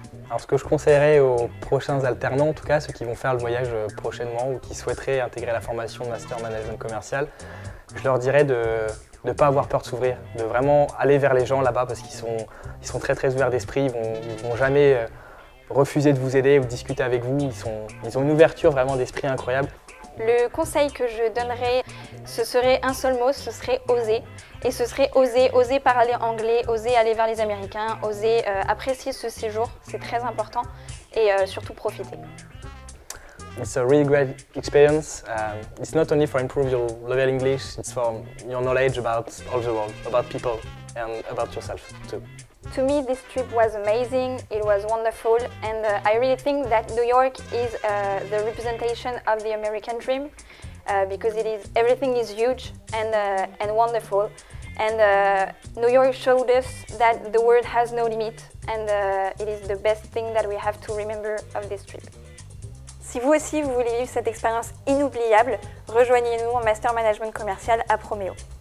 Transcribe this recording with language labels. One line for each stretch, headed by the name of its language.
French: Alors, ce que je conseillerais aux prochains alternants, en tout cas ceux qui vont faire le voyage prochainement ou qui souhaiteraient intégrer la formation de Master Management Commercial, je leur dirais de ne pas avoir peur de s'ouvrir, de vraiment aller vers les gens là-bas parce qu'ils sont très très ouverts d'esprit, ils vont jamais refuser de vous aider ou de discuter avec vous, ils ont une ouverture vraiment d'esprit incroyable. Le conseil que je donnerais, ce serait un seul mot, ce serait oser. Et ce serait oser parler anglais, oser aller vers les Américains, oser apprécier ce séjour, c'est très important, et surtout profiter.
English: It's a really great experience. It's not only for improve your level English, it's for your knowledge about all the world, about people and about yourself too. To me, this trip was amazing, it was wonderful, and I really think that New York is the representation of the American dream because everything is huge and wonderful. And New York showed us that the world has no limit, and it is the best thing that we have to remember of this trip.
French: Si vous aussi vous voulez vivre cette expérience inoubliable, rejoignez-nous en Master Management Commercial à Promeo.